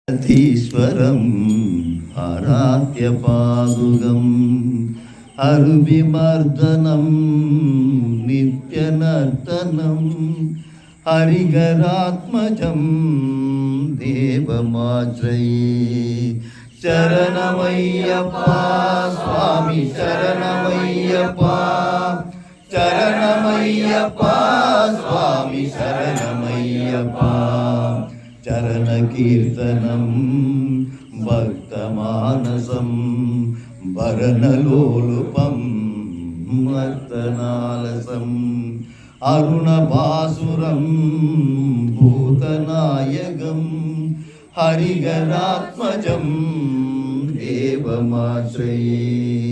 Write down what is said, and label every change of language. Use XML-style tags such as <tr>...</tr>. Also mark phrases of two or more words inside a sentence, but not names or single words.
<sa>ईश्वरं आराध्यपादुकं अरिविमर्दनं नित्यनर्तनं हरिहरात्मजं देवमाश्रये.</sa> <ta>சரணமையப்பா சுவாமி சரணமையப்பா, சரணமையப்பா சுவாமி சரணமையப்பா.</ta> <sa>चरणकीर्तनं भक्तमानसं वरनलोलुपं मर्तनालसं अरुणभासुरं भूतनायकं हरिहरात्मजं देवमाश्रये.</sa>